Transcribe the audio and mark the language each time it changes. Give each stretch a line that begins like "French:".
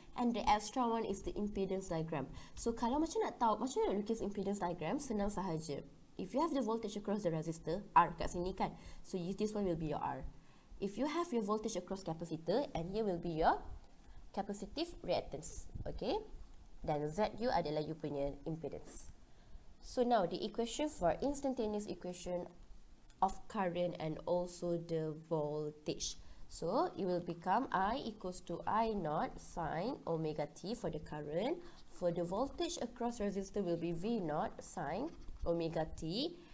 English: And the extra one is the impedance diagram.
Malay: So kalau macam nak tahu macam mana nak lukis impedance diagram, senang sahaja.
English: If you have the voltage across the resistor, R
Malay: kat sini kan.
English: So this one will be your R. If you have your voltage across capacitor, and here will be your capacitive reactance. Okay.
Malay: Dan ZU adalah you punya impedance.
English: So now the equation for instantaneous equation of current and also the voltage. So it will become I equals to I naught sine omega t for the current. For the voltage across resistor will be V naught sine omega t.